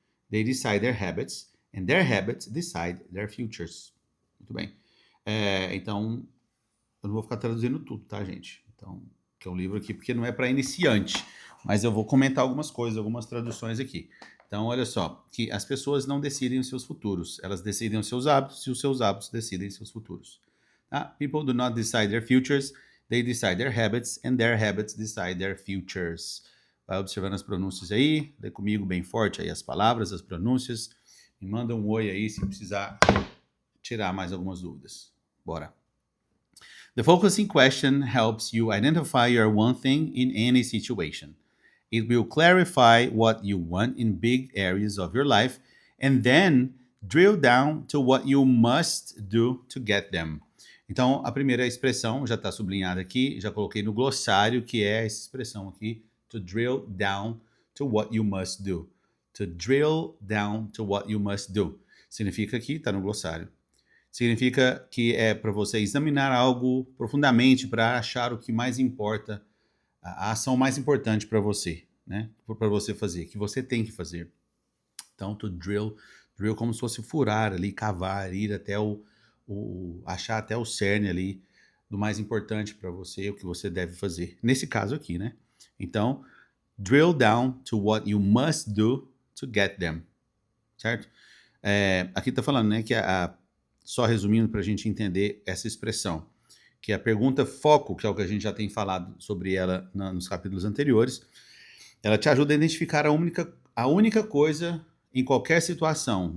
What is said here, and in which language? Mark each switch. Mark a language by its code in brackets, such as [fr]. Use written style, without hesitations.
[en] They decide their habits, and their habits decide their futures. [pt] Muito bem. Então, eu não vou ficar traduzindo tudo, tá, gente? Então, que é um livro aqui, porque não é para iniciante, mas eu vou comentar algumas coisas, algumas traduções aqui. Então, olha só, que as pessoas não decidem os seus futuros, elas decidem os seus hábitos e os seus hábitos decidem seus futuros. Tá? [en] People do not decide their futures, they decide their habits, and their habits decide their futures. [pt] Vai observando as pronúncias aí, lê comigo bem forte aí as palavras, as pronúncias, me manda um oi aí se precisar tirar mais algumas dúvidas. Bora! [en] The focusing question helps you identify your one thing in any situation. It will clarify what you want in big areas of your life and then drill down to what you must do to get them. [pt] Então, a primeira expressão já está sublinhada aqui, já coloquei no glossário, que é essa expressão aqui, [en] to drill down to what you must do. To drill down to what you must do. [pt] Significa que está no glossário. Significa que é para você examinar algo profundamente para achar o que mais importa, a ação mais importante para você, né? Para você fazer, que você tem que fazer. Então, to drill como se fosse furar ali, cavar, ir até achar até o cerne ali do mais importante para você, o que você deve fazer. Nesse caso aqui, né? [en] Então, drill down to what you must do to get them, certo? [pt] Aqui está falando, né, que só resumindo para a gente entender essa expressão, que a pergunta foco, que é o que a gente já tem falado sobre ela nos capítulos anteriores, ela te ajuda a identificar a única coisa em qualquer situação.